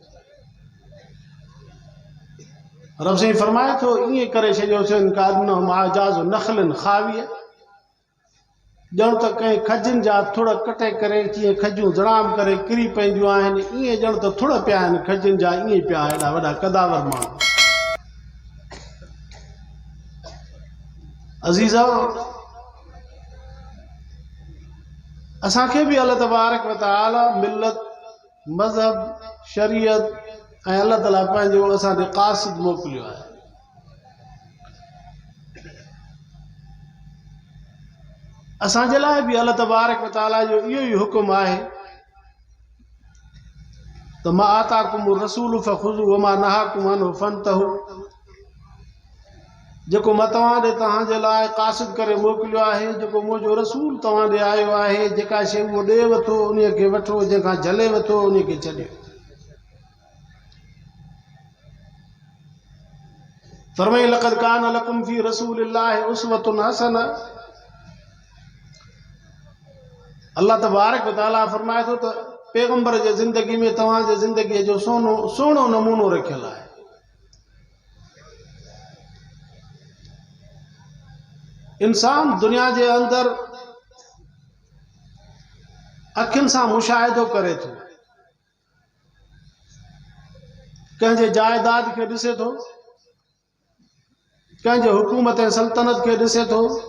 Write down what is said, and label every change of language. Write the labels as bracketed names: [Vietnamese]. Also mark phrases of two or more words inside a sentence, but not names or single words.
[Sindhi] रब साईं फरमाए थो ईअं करे छॾियोसीं [Arabic] كأنهم أعجاز نخل خاوية, [Sindhi] ॼण त कंहिं खजनि जा थुड़ कटे करे कीअं खजूं जड़ाम करे किरी पवंदियूं आहिनि, ईअं ॼण त थुड़ पिया आहिनि खजनि जा, ईअं पिया एॾा वॾा कदावर माण्हू। अज़ीज़ो, असांखे भी अल्लाह [Arabic] تبارك وتعالى [Sindhi] मिल्लत, मज़हब, शरीयत ऐं अल्लाह ताला पंहिंजो असांखे क़ासिद मोकिलियो आहे। असांजे लाइ बि अल्लाह [Arabic] تبارك وتعالى [Sindhi] जो इहो ई हुकुम आहे त [Arabic] ما آتاكم رسول فخذوه وما نهاكم عنه فانتهوا. [Sindhi] जेको मां तव्हां ॾे तव्हां जे लाइ क़ासिद करे मोकिलियो आहे, जेको मुंहिंजो रसूल तव्हां ॾे आयो आहे, जेका शइ उहो ॾे वठो उन खे वठो, जंहिंखां झले वठो उन खे छॾियो। [Arabic] फरमाई لقد كان لكم في رسول الله أسوة حسنة. [Sindhi] अल्लाह [Arabic] تبارك وتعالى [Sindhi] फरमाए थो त पैगंबर जे ज़िंदगी में तव्हां जे ज़िंदगीअ जो सुहिणो नमूनो रखियल आहे। इंसान दुनिया जे अंदर अखियुनि सां मुशाहिदो करे थो, कंहिंजे जायदाद खे ॾिसे थो, कंहिंजे हुकूमत ऐं सल्तनत खे ॾिसे थो,